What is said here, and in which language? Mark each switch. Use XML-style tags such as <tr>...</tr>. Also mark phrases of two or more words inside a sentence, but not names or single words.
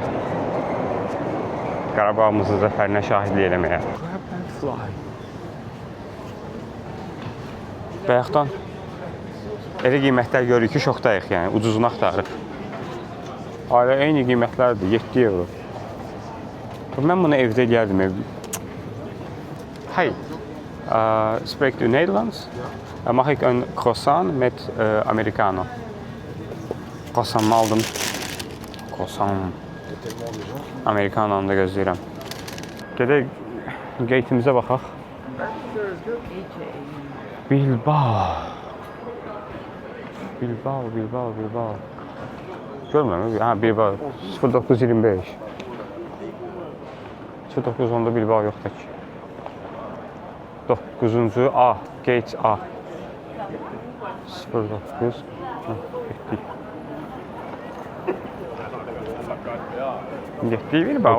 <az>Qarabağımızın zəfərinə şahidlik eləməyə. Bayaqdan elə qiymətlər görürük ki, şokdayıq, yəni ucuzunu axtarıq. Ailə eyni qiymətlərdir, 7 euro. Mən bunu evdə eləyərdim.</az> <nl>Hey, spreekt u Nederlands? Mag ik een croissant met americano?</nl> <az>Croissant'ımı aldım. Croissant. Amerikanonu da gözləyirəm. Gedək gate'imizə baxaq. Bilbao. Görmürəm. Bilbao. 0925. 0910'da Bilbao yoxdur ki. 9-cu A. Gate A. 09. Getdik. Getdik Bilbao'ya.</az>